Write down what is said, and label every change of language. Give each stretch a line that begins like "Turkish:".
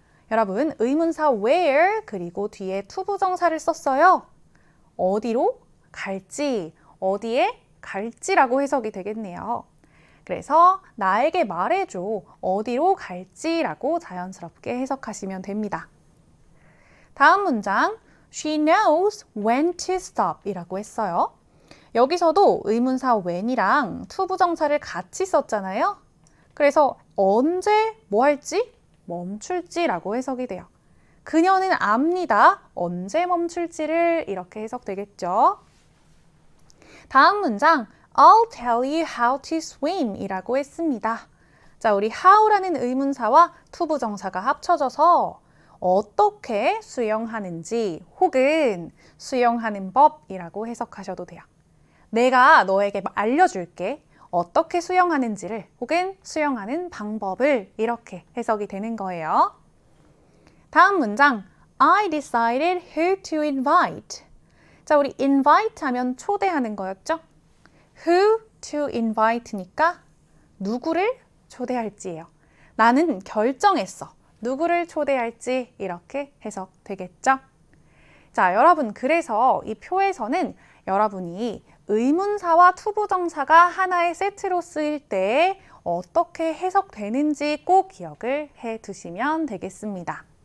Korean: 여러분 의문사 where 그리고 뒤에 투부정사를 썼어요. 어디로 갈지, 어디에 갈지라고 해석이 되겠네요. 그래서 나에게 말해줘 어디로 갈지라고 자연스럽게 해석하시면 됩니다. 다음 문장
English: She knows when to stop
Korean: 이라고 했어요. 여기서도 의문사 when이랑 투부정사를 같이 썼잖아요. 그래서 언제 뭐 할지 멈출지라고 해석이 돼요. 그녀는 압니다. 언제 멈출지를 이렇게 해석되겠죠. 다음 문장
English: I'll tell you how to swim
Korean: 이라고 했습니다. 자, 우리 how라는 의문사와 투부정사가 합쳐져서 어떻게 수영하는지 혹은 수영하는 법이라고 해석하셔도 돼요. 내가 너에게 알려줄게. 어떻게 수영하는지를 혹은 수영하는 방법을 이렇게 해석이 되는 거예요. 다음 문장
English: I decided who to invite.
Korean: 자, 우리 invite 하면 초대하는 거였죠?
English: Who to invite
Korean: 니까 누구를 초대할지예요. 나는 결정했어. 누구를 초대할지 이렇게 해석되겠죠? 자, 여러분 그래서 이 표에서는 여러분이 의문사와 투부정사가 하나의 세트로 쓰일 때 어떻게 해석되는지 꼭 기억을 해 두시면 되겠습니다.